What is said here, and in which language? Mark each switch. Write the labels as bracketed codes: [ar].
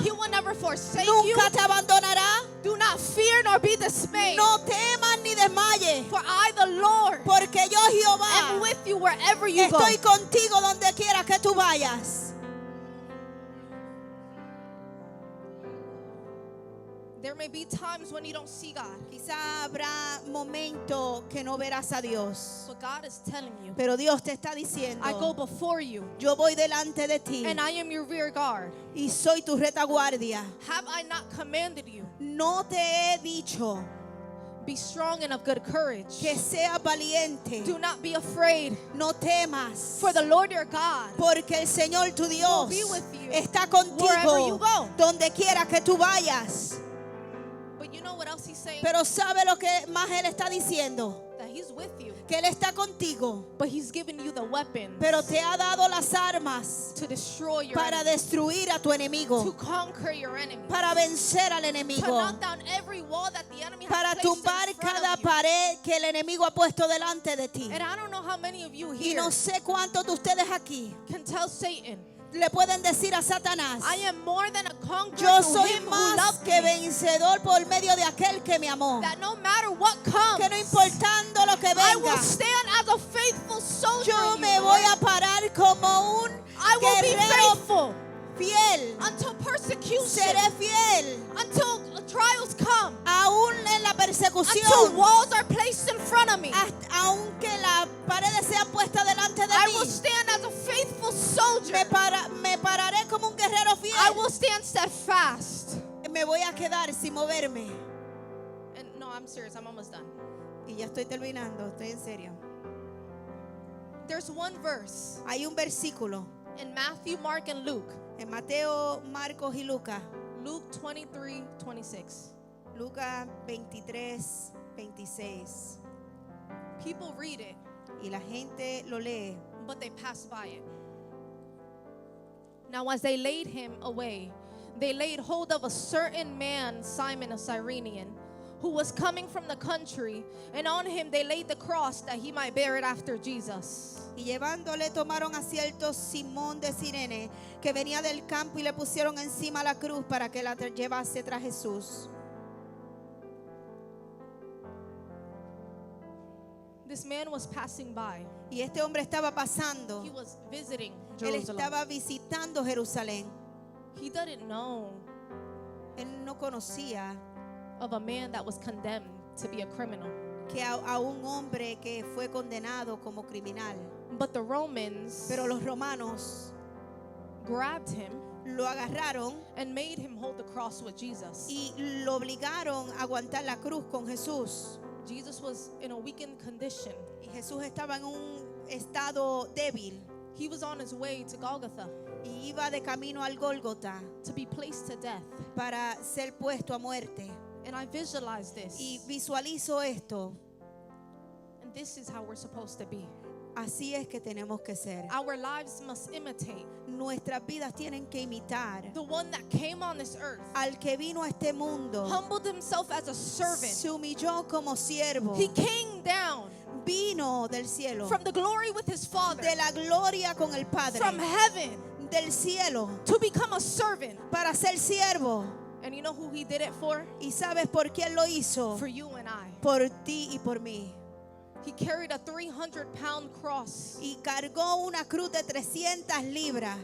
[en] He will never forsake you. [es] Nunca te abandonará. [en] Do not fear nor be dismayed. [es] No temas ni desmayes. [en] For I, the Lord, [es] Porque yo, [en] am [es] Jehová, [en] with you wherever you go. [es] estoy contigo donde quiera que tú vayas. [en] There may be times when you don't see God, [es] Quizá habrá momentos que no verás a Dios. [en] but God is telling you, [es] Pero Dios te está diciendo, [en] I go before you, [es] yo voy delante de ti [en] and I am your rear guard. [es] y soy tu retaguardia. [en] Have I not commanded you? [es] No te he dicho [en] Be strong and of good courage. [es] que seas valiente. [en] Do not be afraid, [es] No temas. [en] for the Lord your God [es] Porque el Señor tu Dios [en] be with you [es] está [en] wherever you [es] contigo [en] go. [es] donde quiera que tú vayas. [en] But you know what else he's saying? [es] Pero ¿sabe lo que más Él está diciendo? [en] That he's with you, [es] Que Él está contigo. [en] but he's given you the weapons [es] Pero te ha dado las armas [en] to destroy your [es] para [en] enemy, [es] destruir a tu enemigo. [en] conquer your enemy, [es] Para vencer al [en] to [es] enemigo. [en] knock down every wall that the enemy [es] Para [en] has placed [es] tumbar [en] in front [es] cada [en] of you. [es] pared que el enemigo ha puesto delante de ti. [en] And I don't know how many of you [es] Y [en] here [es] no sé cuántos de ustedes aquí [en] can tell Satan, [es] le pueden decir a Satanás: [en] I am more than a conqueror [es] yo [en] through [es] soy [en] him who [es] más [en] loved [es] que [en] me. [es] vencedor por medio de aquel que me amó. [en] That no matter what comes, [es] Que no importando lo que [en] I will [es] venga, [en] stand as a faithful soldier. [es] yo [en] in [es] me [en] you, [es] voy [en] Lord. [es] a parar como un [en] I will be [es] guerrero [en] faithful [es] fiel. [en] until persecution, [es] Seré fiel [en] until trials come, [es] aún en la [en] until [es] persecución. [en] walls are placed in front of me. [es] Aunque las paredes sean puestas delante de [en] I [es] mí, [en] will stand as a faithful soldier. [es] me pararé como un guerrero [en] I [es] fiel. [en] will stand steadfast. [es] Me voy a quedar sin moverme. [en] And no, I'm serious. I'm almost done. [es] Y ya estoy terminando, estoy en serio. [en] There's one verse [es] Hay un versículo [en] in Matthew, Mark, and Luke. [es] en Mateo, Marcos y Lucas. [en] Luke 23:26. [es] Lucas 23, 26. [en] People read it, [es] Y la gente lo lee. [en] but they pass by it. Now, as they laid him away, they laid hold of a certain man, Simon, a Cyrenian, who was coming from the country, and on him they laid the cross that he might bear it after Jesus. [es] Y llevándole tomaron a cierto Simón de Cirene, que venía del campo, y le pusieron encima la cruz para que la llevase tras Jesús. [en] This man was passing by. [es] Y este hombre estaba pasando. [en] He was visiting [es] Él [en] Jerusalem. [es] estaba visitando Jerusalén. [en] He didn't know [es] Él no conocía [en] of a man that was condemned to be a criminal. [es] que a un hombre que fue condenado como criminal. [en] But the Romans [es] Pero los romanos [en] grabbed him [es] lo agarraron [en] and made him hold the cross with Jesus. [es] y lo obligaron a aguantar la cruz con Jesús. [en] Jesus was in a weakened condition. [es] Y Jesús estaba en un estado débil [en] He was on his way to Golgotha [es] y iba de camino al Gólgota [en] to be placed to death. [es] para ser puesto a muerte. [en] And I visualize this. [es] Y visualizo esto. [en] And this is how we're supposed to be. [es] Así es que tenemos que ser. [en] Our lives must imitate [es] Nuestras vidas tienen que imitar [en] the one that came on this earth, [es] al que vino a este mundo. [en] humbled himself as a servant. [es] Se humilló como siervo. [en] He came down [es] Vino del cielo, [en] from the glory with his Father, [es] de la gloria con el Padre, [en] from heaven, [es] del cielo, [en] to become a servant. [es] para ser siervo. [en] And you know who he did it for? [es] ¿Y sabes por quién lo hizo? [en] For you and I. [es] Por ti y por mí. [en] He carried a 300-pound cross [es] Y cargó una cruz de 300 libras